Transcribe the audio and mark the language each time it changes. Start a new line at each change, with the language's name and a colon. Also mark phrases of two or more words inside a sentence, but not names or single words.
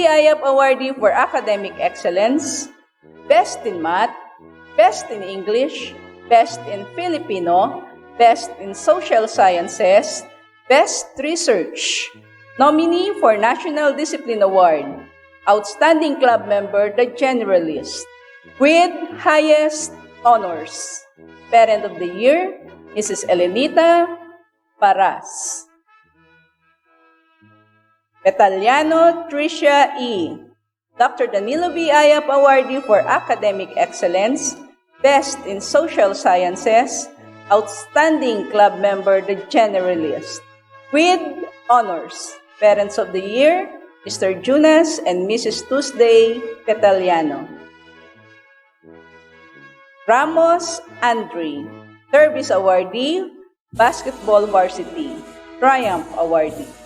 English: Ayap Awardee for Academic Excellence, Best in Math, Best in English, Best in Filipino, Best in Social Sciences, Best Research. Nominee for National Discipline Award, Outstanding Club Member, The Generalist, with highest honors. Parent of the Year, Mrs. Elenita Paras. Petaliano Tricia E. Dr. Danilo V. Ayap Awardee for Academic Excellence, Best in Social Sciences, Outstanding Club Member, The Generalist, with honors. Parents of the Year, Mr. Jonas and Mrs. Tuesday Petaliano. Ramos Andre, Service Awardee, Basketball Varsity, Triumph Awardee.